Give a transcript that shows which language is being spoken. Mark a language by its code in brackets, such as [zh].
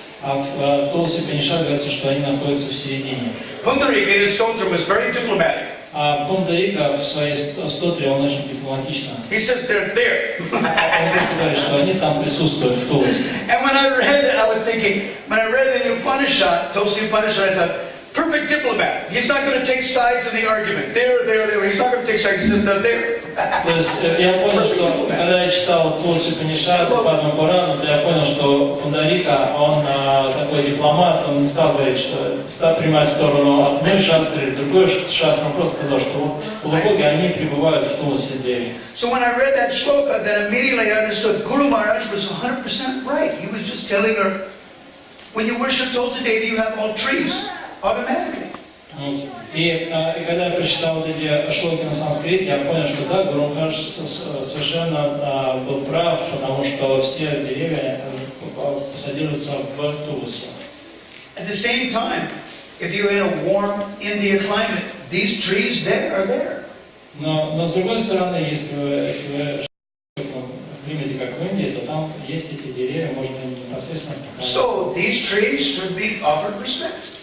[ru] А в Тулси Упанишад говорится, что они находятся в середине. [en] Pundarika in his stotram is very diplomatic. [ru] А Пундарика в своей стотре, он очень дипломатично. [en] He says they're there. [ru] Он просто говорит, что они там присутствуют в Тулси. [en] And when I read that, I was thinking, when I read the Upanishad, Tulsi Upanishad, I thought, perfect diplomat. He's not going to take sides in the argument. There. He's not going to take sides. He says they're there. [ru] То есть я понял, что когда я читал Тулси Упанишад, Падма Пурану, то я понял, что Пундарика, он такой дипломат, он не стал говорить, что принимать сторону одной шастры, другой шастры, он просто сказал, что полубоги, они пребывают в Тулси Деви. [en] So when I read that shloka, then immediately I understood Guru Maharaj was 100% right. He was just telling her, when you worship Tulsi Devi, you have all trees automatically. [ru] И когда я прочитал вот эти шлоки на санскрите, я понял, что да, Гуру Махарадж совершенно был прав, потому что все деревья посадируются в Тулси. [en] At the same time, if you're in a warm India climate, these trees there are there. [ru] Но с другой стороны, если вы живете в климате, как в Индии, то там есть эти деревья, можно непосредственно поклоняться. [en] So these trees should be offered respect.